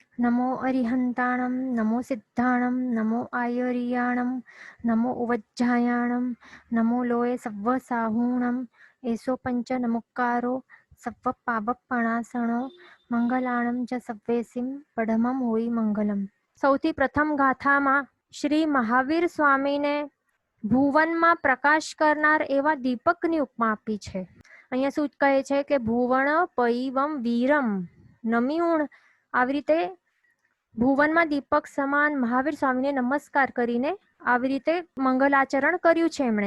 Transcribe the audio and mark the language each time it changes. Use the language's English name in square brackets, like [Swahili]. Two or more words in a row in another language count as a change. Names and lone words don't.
[Prakrit languages] नमो अरिहन्ताणं नमो सिद्धाणं नमो आयर्याणं नमो उवज्झायाणं नमो लोये सव्वसाहूणं एसो पंच नमुक्कारो सव्व पावपणासणो મંગલાણં ચ સવ્વેસિમ પડમમ હોય મંગલમ. [Gujarati] સૌથી પ્રથમ ગાથામાં શ્રી મહાવીર સ્વામીને ભુવનમાં પ્રકાશ કરનાર એવા દીપકની ઉપમા આપી છે. અહીંયા શું કહે છે કે [Prakrit languages] ભુવન પૈવમ વીરમ નમિઉણ, [Gujarati] આવી રીતે ભુવનમાં દીપક સમાન મહાવીર સ્વામીને નમસ્કાર કરીને આવી રીતે મંગલાચરણ કર્યું છે એમણે.